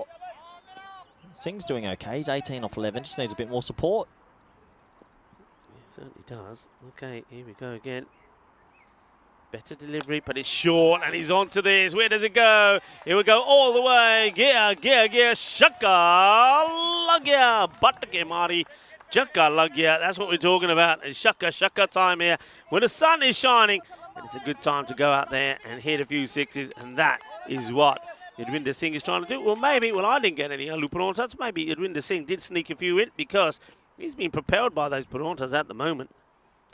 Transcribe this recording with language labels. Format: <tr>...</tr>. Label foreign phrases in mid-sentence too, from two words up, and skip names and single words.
<en>Singh's doing okay. He's 18 off 11, just needs a bit more support. Yeah, certainly does. Okay, here we go again. Better delivery, but it's short, and he's on to this. Where does it go? It will go all the way. Gear,</en> <pa>ਛੱਕਾ, ਲੱਗਿਆ, ਬਟਾਕੇ ਮਾਰੀ, ਛੱਕਾ ਲੱਗਿਆ.</pa> <en>That's what we're talking about. It's shaka time here. When the sun is shining, and it's a good time to go out there and hit a few 6s, and that is what Yadwinder Singh is trying to do. Well, maybe, I didn't get any Luparontas. Maybe Yadwinder Singh did sneak a few in because he's being propelled by those Parontas at the moment.</en>